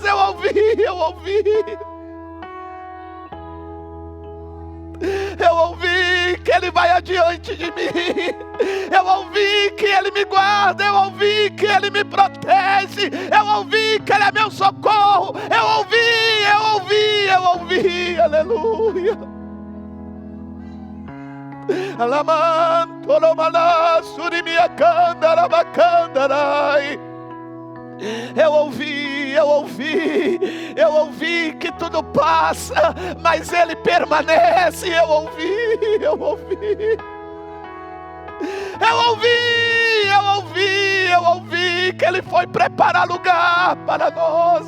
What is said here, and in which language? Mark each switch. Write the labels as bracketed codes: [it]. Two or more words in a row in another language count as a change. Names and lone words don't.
[pt] Eu ouvi que ele vai adiante de mim. Eu ouvi que ele me guarda. Eu ouvi que ele me protege. Eu ouvi que ele é meu socorro. Eu ouvi, aleluia. Alamanto romana surimia candara bacandarai. Eu ouvi que tudo passa, mas ele permanece. Eu ouvi que ele foi preparar lugar para nós.